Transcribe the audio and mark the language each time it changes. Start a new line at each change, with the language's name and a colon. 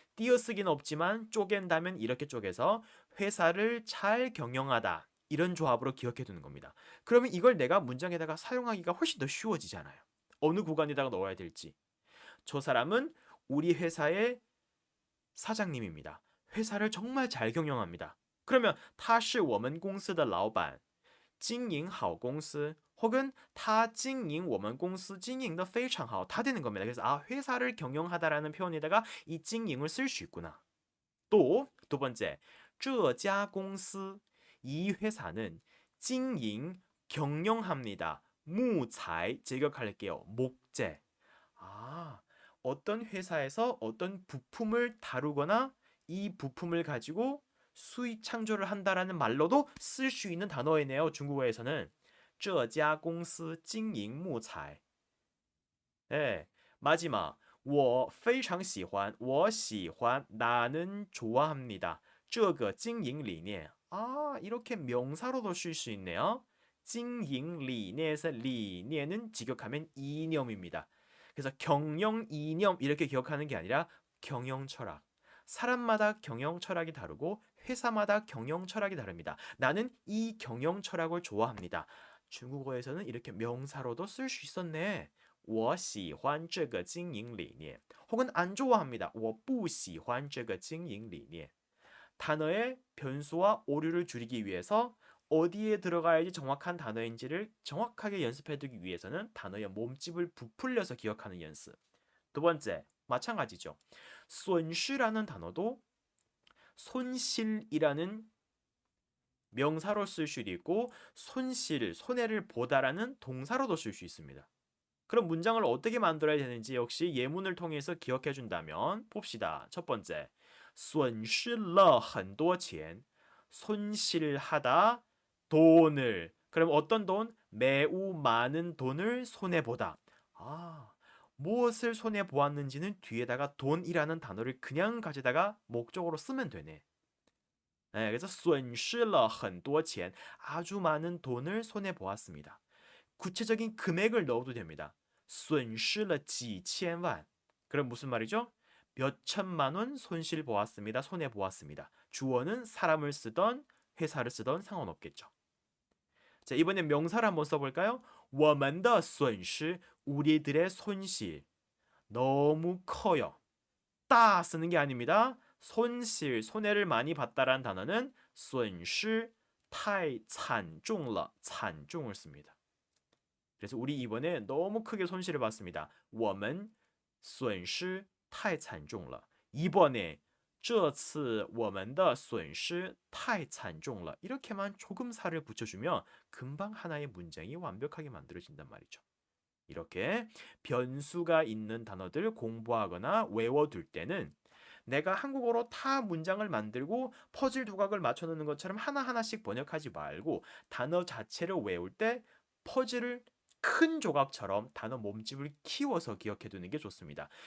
Korean: 띄어쓰기는 없지만 쪼갠다면 이렇게 쪼개서 회사를 잘 경영하다. 이런 조합으로 기억해 두는 겁니다. 그러면 이걸 내가 문장에다가 사용하기가 훨씬 더 쉬워지잖아요. 어느 구간에다가 넣어야 될지. 저 사람은 우리 회사의 사장님입니다. 회사를 정말 잘 경영합니다. 그러면
Chinese: 他是我们公司的老板 经营好公司
Korean: 혹은
Chinese: 他经营我们公司经营的非常好 다 되는 겁니다.
Korean: 그래서 회사를 경영하다라는 표현에다가 이 经营을 쓸 수 있구나. 또 두 번째,
Chinese: 这家公司
Korean: 이 회사는
Chinese: 经营
Korean: 경영합니다. 무잘 제격할게요. 목재. 어떤 회사에서 어떤 부품을 다루거나 이 부품을 가지고 수익 창조를 한다라는 말로도 쓸 수 있는 단어이네요. 중국어에서는
Chinese: 这家公司经营木材.
Korean: 네, 마지막
Chinese: 我非常喜欢我喜欢
Korean: 나는 좋아합니다.
Chinese: 这个经营理念.
Korean: 아, 이렇게 명사로도 쓸 수 있네요. 经营理念에서 理念은 직역하면 이념입니다. 그래서 경영 이념 이렇게 기억하는 게 아니라 경영 철학. 사람마다 경영 철학이 다르고 회사마다 경영 철학이 다릅니다. 나는 이 경영 철학을 좋아합니다. 중국어에서는 이렇게 명사로도 쓸 수 있었네.
Chinese: 我喜欢这个经营理念.
Korean: 혹은 안 좋아합니다.
Chinese: 我不喜欢这个经营理念.
Korean: 단어의 변수와 오류를 줄이기 위해서 어디에 들어가야지 정확한 단어인지를 정확하게 연습해두기 위해서는 단어의 몸집을 부풀려서 기억하는 연습. 두 번째, 마찬가지죠. 损失라는 단어도 손실이라는 명사로 쓸 수도 있고 손실, 손해를 보다라는 동사로도 쓸 수 있습니다. 그럼 문장을 어떻게 만들어야 되는지 역시 예문을 통해서 기억해 준다면 봅시다.
Chinese: 첫 번째, 损失了很多钱.
Korean: 손실하다, 돈을. 그럼 어떤 돈? 매우 많은 돈을 손해보다. 아, 무엇을 손해보았는지는 뒤에다가 돈이라는 단어를 그냥 가져다가 목적으로 쓰면 되네. 네, 그래서
Chinese: 损失了很多钱.
Korean: 아주 많은 돈을 손해보았습니다. 구체적인 금액을 넣어도 됩니다.
Chinese: 损失了几千万.
Korean: 그럼 무슨 말이죠? 몇 천만 원 손실 보았습니다. 손해 보았습니다. 주어는 사람을 쓰던 회사를 쓰던 상관없겠죠. 자, 이번엔 명사를 한번 써볼까요?
Chinese: 我们的损失,
Korean: 우리들의 손실. 너무 커요. 따 쓰는 게 아닙니다. 손실, 손해를 많이 봤다라는 단어는
Chinese: 损失太惨重了,
Korean: 惨重을 씁니다. 그래서 우리 이번에 너무 크게 손실을 봤습니다.
Chinese: 我们损失太惨重了.
Korean: 이번에
Chinese: 这次我们的损失太惨重了.
Korean: 이렇게만 조금 살을 붙여주면 금방 하나의 문장이 완벽하게 만들어진단 말이죠. 이렇게 변수가 있는 단어들 공부하거나 외워둘 때는 내가 한국어로 다 문장을 만들고 퍼즐 두각을 맞춰놓는 것처럼 하나하나씩 번역하지 말고 단어 자체를 외울 때 퍼즐을 큰 조각처럼 단어 몸집을 키워서 기억해 두는 게 좋습니다.